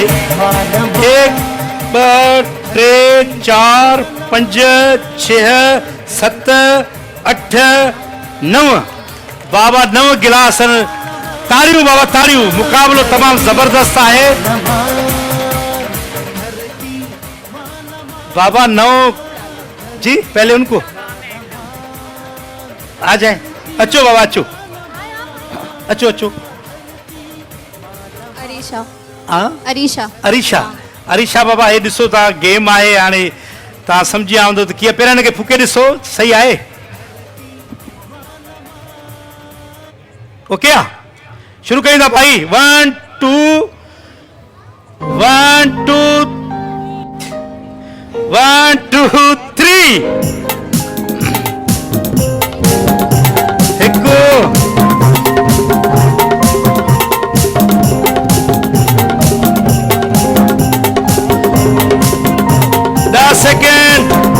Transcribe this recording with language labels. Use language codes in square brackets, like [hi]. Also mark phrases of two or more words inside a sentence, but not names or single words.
[sd] 1 2 3 4 5 6 7 8 9। बाबा 9 गिलास। तालियूं बाबा तालियूं। मुकाबलो तमाम जबरदस्त है बाबा। [hi] 9 जी पहले उनको आ जाए। [sd] अचो बाबा अचो अचो अचो। अरीशा हाँ अरीशा अरीशा अरीशा बाबा ये ॾिसो था गेम आहे हाणे तव्हां सम्झी विया हूंदो त कीअं पहिरियों हिनखे फूके ॾिसो सही आहे ओके आहे शुरू कयूं था भाई 1 2 1 2 1 2 3 हिकु 10 सेकेंड